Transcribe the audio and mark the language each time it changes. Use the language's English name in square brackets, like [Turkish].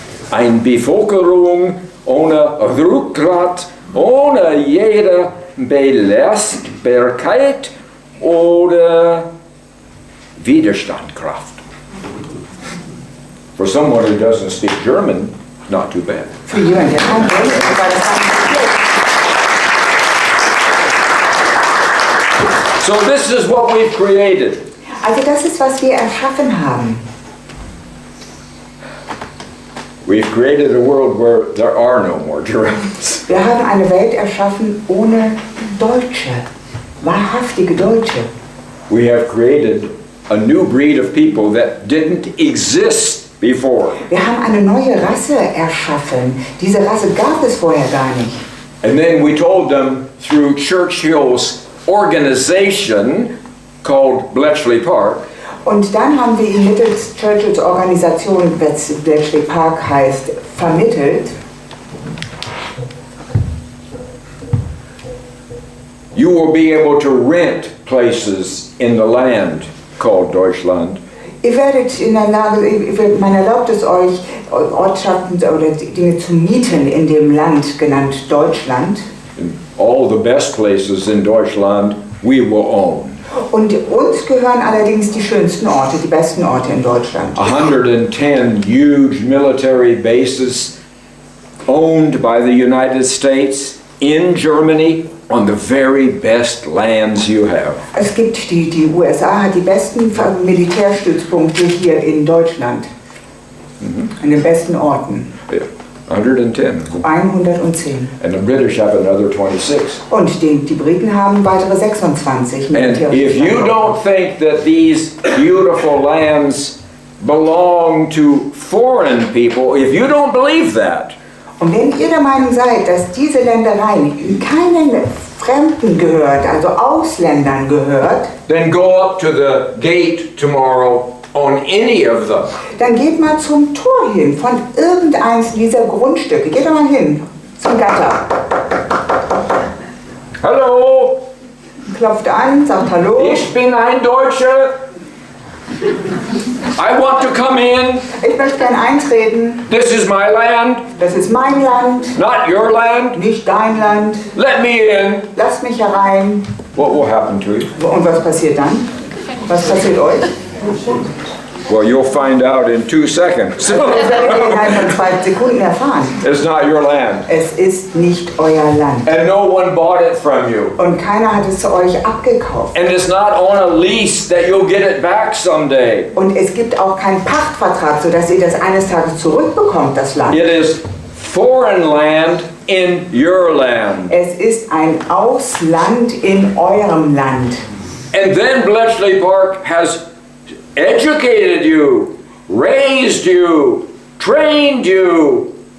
[German] Eine Bevölkerung ohne Rückgrat, ohne jede Belastbarkeit oder Widerstandskraft. [English] For someone who doesn't speak German, not too bad. [German] Für jemanden, der kein Deutsch spricht, war das gar nicht so [English] So [German] schlecht. [English] this is what we've created. [German] Also das ist, was wir erschaffen haben. [English] We've created a world where there are no more Germans. [German] Wir haben eine Welt erschaffen ohne Deutsche, wahrhaftige Deutsche. [English] We have created a new breed of people that didn't exist before. [German] Wir haben eine neue Rasse erschaffen. Diese Rasse gab es vorher gar nicht. [English] And then we told them through Churchill's organization called Bletchley Park, [German] Und dann haben wir ihn mittels Churchills Organisation, Bletchley Park heißt, vermittelt. [English] You will be able to rent places in the land called Deutschland. [German] Ihr werdet in der Lage, man erlaubt es euch, Ortschaften oder Dinge zu mieten in dem Land genannt Deutschland. [English] And all the best places in Deutschland we will own. [German] Und uns gehören allerdings die schönsten Orte, die besten Orte in Deutschland. [English] 110 huge military bases owned by the United States in Germany on the very best lands you have. [German] Es gibt die USA hat die besten Militärstützpunkte hier in Deutschland. An den besten Orten. [English] Yeah, 110. 110. And the British have another 26. [German] Und die Briten haben weitere 26 [English] And if you [German] Militärstützpunkte. [English] don't think that these beautiful lands belong to foreign people, if you don't believe that, [German] Und wenn ihr der Meinung seid, dass diese Ländereien keinen Fremden gehört, also Ausländern gehört, [English] then go up to the gate tomorrow on any of them. [German] dann geht mal zum Tor hin von irgendeins dieser Grundstücke. Geht doch mal hin zum Gatter. [English] Hello, [German] Klopft an, sagt Hallo. ich bin ein Deutscher. [English] I want to come in. [German] Ich möchte gern eintreten. [English] This is my land, [German] Das ist mein Land, [English] not your land. [German] nicht dein Land. [English] Let me in. [German] Lass mich herein. [English] What will happen to you? [German] Und was passiert dann? Was passiert euch? [English] Well, you'll find out in 2 seconds. [German] Das werdet ihr innerhalb von 2 Sekunden erfahren. [English] It's not your land. [German] Es ist nicht euer Land. [English] And no one bought it from you. [German] Und keiner hat es zu euch abgekauft. [English] And it's not on a lease that you'll get it back someday. [German] Und es gibt auch keinen Pachtvertrag, sodass ihr das eines Tages zurückbekommt, das Land. [English] It is foreign land in your land. [German] Es ist ein Ausland in eurem Land. [English] And then Bletchley Park has educated you, raised you, trained you.